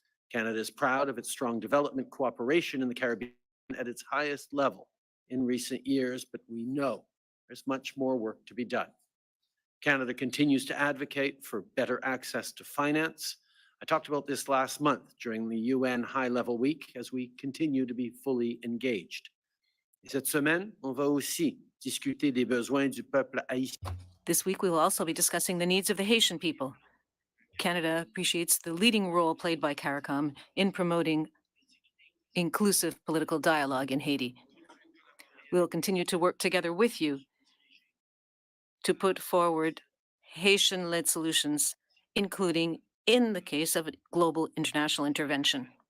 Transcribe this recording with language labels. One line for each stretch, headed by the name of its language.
English: Canada is proud of its strong development cooperation in the Caribbean at its highest level in recent years, but we know there's much more work to be done. Canada continues to advocate for better access to finance. I talked about this last month during the UN High-Level Week as we continue to be fully engaged.
French: Cette semaine, on va aussi discuter des besoins du peuple haïtien.
English: This week, we will also be discussing the needs of the Haitian people. Canada appreciates the leading role played by CARICOM in promoting inclusive political dialogue in Haiti. We will continue to work together with you to put forward Haitian-led solutions, including in the case of global international intervention.